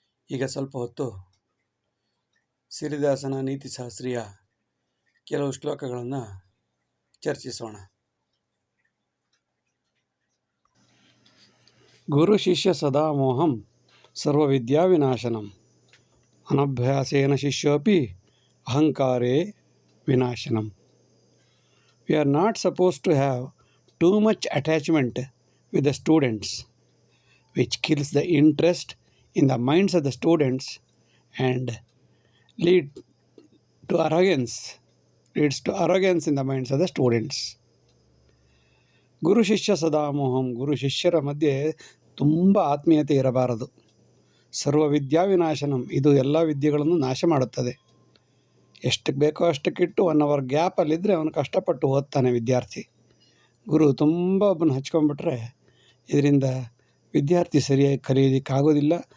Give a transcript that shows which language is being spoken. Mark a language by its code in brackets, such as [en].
[kn] ಈಗ ಸ್ವಲ್ಪ ಹೊತ್ತು ಸಿರಿದಾಸನ ನೀತಿಶಾಸ್ತ್ರೀಯ ಕೆಲವು ಶ್ಲೋಕಗಳನ್ನು ಚರ್ಚಿಸೋಣ. [sa] ಗುರು ಶಿಷ್ಯ ಸದಾ ಮೋಹಂ ಸರ್ವವಿದ್ಯಾ ವಿನಾಶನಂ ಅನಭ್ಯಾಸೇನ ಶಿಷ್ಯೋಪಿ ಅಹಂಕಾರೇ ವಿನಾಶನಂ. [en] We are not supposed to have too much attachment with the students, which kills the interest in the minds of the students and leads to arrogance in the minds of the students. [sa] ಗುರು ಶಿಷ್ಯ ಸದಾಮೋಹಂ, [kn] ಗುರು ಶಿಷ್ಯರ ಮಧ್ಯೆ ತುಂಬ ಆತ್ಮೀಯತೆ ಇರಬಾರದು. [sa] ಸರ್ವವಿದ್ಯಾ ವಿನಾಶನಂ, [kn] ಇದು ಎಲ್ಲ ವಿದ್ಯೆಗಳನ್ನು ನಾಶ ಮಾಡುತ್ತದೆ. ಎಷ್ಟಕ್ಕೆ ಬೇಕೋ ಅಷ್ಟಕ್ಕಿಟ್ಟು 1 hour ಗ್ಯಾಪಲ್ಲಿದ್ದರೆ ಅವನು ಕಷ್ಟಪಟ್ಟು ಓದ್ತಾನೆ ವಿದ್ಯಾರ್ಥಿ. ಗುರು ತುಂಬ ಒಬ್ಬನ ಹಚ್ಕೊಂಡ್ಬಿಟ್ರೆ ಇದರಿಂದ ವಿದ್ಯಾರ್ಥಿ ಸರಿಯಾಗಿ ಕಲಿಯೋದಕ್ಕಾಗೋದಿಲ್ಲ.